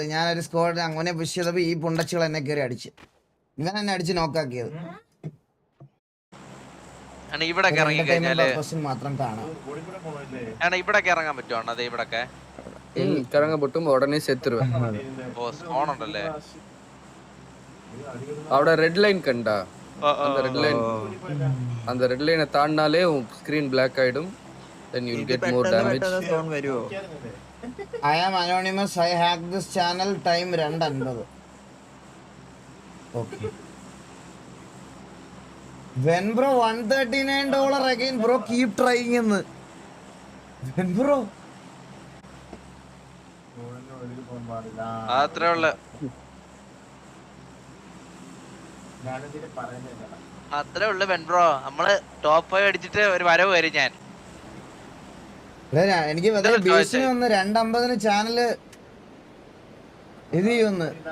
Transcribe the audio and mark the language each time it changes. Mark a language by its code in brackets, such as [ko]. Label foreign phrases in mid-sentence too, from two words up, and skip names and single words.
[ml] ഞാനൊരു സ്ക്വാഡിനെ അങ്ങനെ പുഷ് ചെയ്തപ്പോ ഈ പുണ്ടച്ചുകൾ എന്നെ കയറി അടിച്ച്, ഇവൻ എന്നെ അടിച്ച് നോക്കാക്കിയത്. ഇവിടെ ഇറങ്ങി കഴിഞ്ഞാല് മാത്രം കാണാം. ഇവിടെ ഇറങ്ങാൻ പറ്റുമോ? അതെ ഇവിടൊക്കെ ഇറങ്ങാൻ പറ്റും. ഉടനെ സെത്തുരുവൻ. ഓണുണ്ടല്ലേ അവിടെ [en] red line [ml] കണ്ടാ? [ta] அந்த [en] red lineai [ta] தாண்டினாலே உன் ஸ்கிரீன் black ஆயிடும். [en] then you'll get more damage. I am anonymous. I hacked this channel. Time 2:50. Okay. When bro $139 again bro, keep trying എന്ന്. When bro [ml] അത്രേ ഉള്ളു. അത്രേ ഉള്ളു [en] when bro. [ml] നമ്മള് ടോപ്പ് 5 അടിച്ചിട്ട് ഒരു വരവ് വരും. ഞാൻ എനിക്ക് ബീച്ചിന് വന്ന് 2:50 ചാനല് ഇത് ചെയ്യുന്നു.